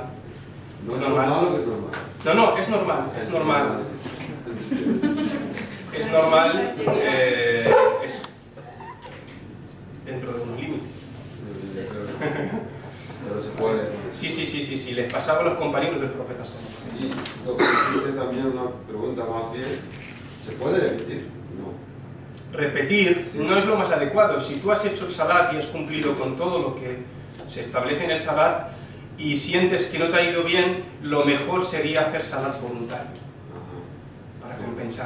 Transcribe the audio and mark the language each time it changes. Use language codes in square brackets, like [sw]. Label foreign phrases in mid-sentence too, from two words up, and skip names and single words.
[es] ¿No es normal o que es normal? No, es normal, es normal. Es normal, es dentro de unos límites. Pero se puede. Sí, les pasaba a los compañeros del profeta [ar] صلى الله عليه وسلم. [es] Lo que existe también una pregunta más bien, ¿se puede repetir? No. Repetir no es lo más adecuado. Si tú has hecho el salat y has cumplido con todo lo que se establece en el salat y sientes que no te ha ido bien, lo mejor sería hacer salat voluntario para compensar.